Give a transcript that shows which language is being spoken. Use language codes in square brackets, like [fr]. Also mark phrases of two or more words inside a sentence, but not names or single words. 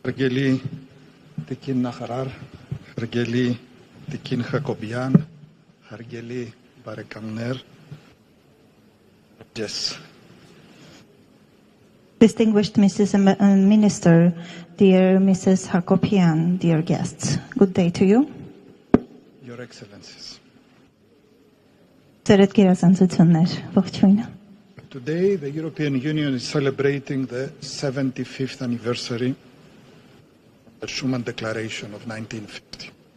[hy] Հարգելի Տիկին նախարար, հարգելի Տիկին Հակոբյան, հարգելի բարեկամներ, [en] yes. Distinguished Mrs. Minister, dear Mrs. Hakopian, dear guests, good day to you. Your Excellencies. Today, the European Union is celebrating the 75th anniversary of the Schuman Declaration of 1950.